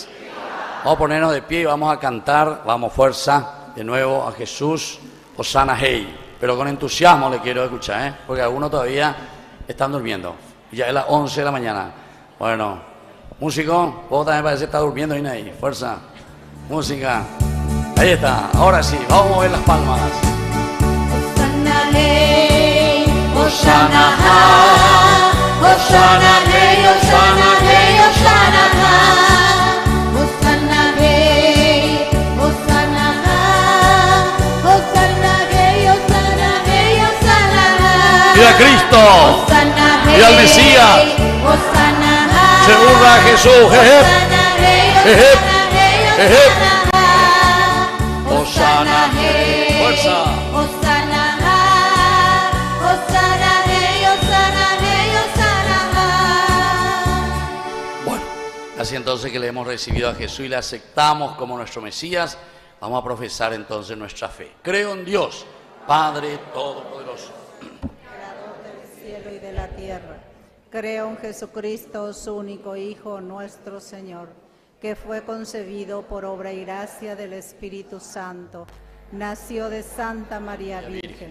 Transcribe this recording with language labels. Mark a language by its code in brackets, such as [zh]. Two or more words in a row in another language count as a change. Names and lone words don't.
[es] Vamos a ponernos de pie y vamos a cantar, vamos fuerza, de nuevo a Jesús, Hosanna Hey. Pero con entusiasmo le quiero escuchar, porque algunos todavía están durmiendo. Ya es las 11 de la mañana. Bueno, músico, vos también parece que está durmiendo ahí, fuerza, música. Ahí está, ahora sí, vamos a mover las palmas. Hosanna hey, Hosanna ha, Hosanna hey, Hosanna hey, Hosanna ha, Hosanna hey, Hosanna ha, Hosanna hey, Hosanna hey, Hosanna ha. ¡Viva Cristo! Hosanna hey, ¡Viva el Mesías! Hosanna ha, ¡Se hurra a Jesús! ¡Jejep! Hosanna hey, ¡Jejep! Hosanna hey, ¡Jejep! Hosanna ha. Hosanna hey, fuerza. Hosanna ha, Hosanna hey, Hosanna hey, Hosanna ha. Bueno, así entonces que le hemos recibido a Jesús y le aceptamos como nuestro Mesías, vamos a profesar entonces nuestra fe. Creo en Dios, Padre Todopoderoso, Creador del cielo y de la tierra. Creo en Jesucristo, su único Hijo, nuestro Señor, que fue concebido por obra y gracia del Espíritu Santo, nació de Santa María Virgen,